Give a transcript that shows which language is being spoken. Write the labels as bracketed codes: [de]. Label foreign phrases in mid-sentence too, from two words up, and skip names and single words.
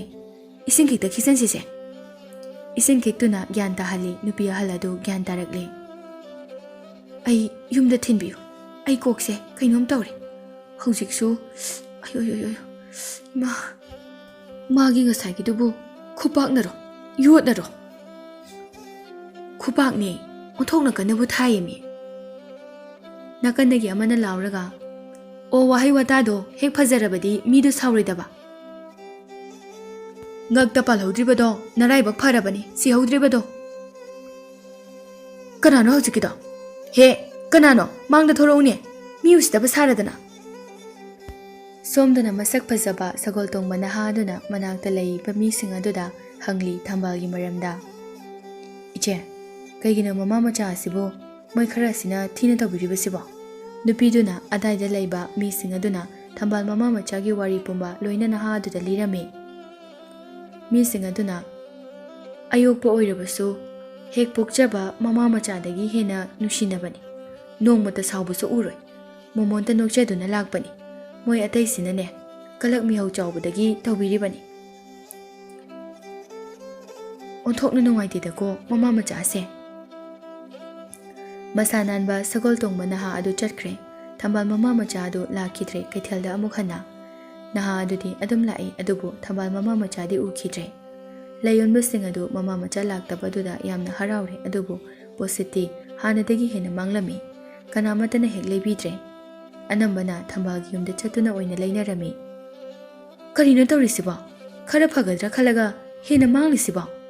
[mni] Ising kikta kisan sise. Ising kiktuna gyan tahali nupiya halado gyan tarakle. Ay yumda thinbiyo. Ay kokse kainom tawre. Hujiksu, ayo. Magi ngasai kidubu khupak naro, yuot naro. Khupak ni, onthok na kanabu thayemi. Nakandagi amana lauraga o wahai watado hek phajarabadi midu sauridaba ngakta palhodribado naraibak pharabani si hodribado kanano hojikida he kanano mangda thorone mi usitaba saradana somdana masak phajaba sagol tongmana haduna manakta lei pami singaduda hangli thambalgi maramda iche kaigina mama macha asibo moi khara sina thina tabiriba siba nupiduna adaida leiba mi singaduna thambal mama machagi wari pumba loina na ha du da lirame mi singaduna ayokpa oirabasu hek pokjaba mama macha dagi hena nushinabani nongmata saubusu uroi momonta nokchaduna lakpani moi atai sinane kalak mi hau chawbudagi tawbiribani onthokna nungaitida ko mama macha ase Masananba sagol tongba naha adu chatkre thambal mama macha adu lakhidre kaithalda amukhana naha adudi adum lai adubu thambal mama macha di ukhidre layonba sing adu mama macha laktabaduda yamna haraure adubu positi hanadagi hena manglami kanamatana hek lebidre anambana thambal yumda chatuna oina leinarami karino tawrisiba khara phagadra khalaga hena manglisiba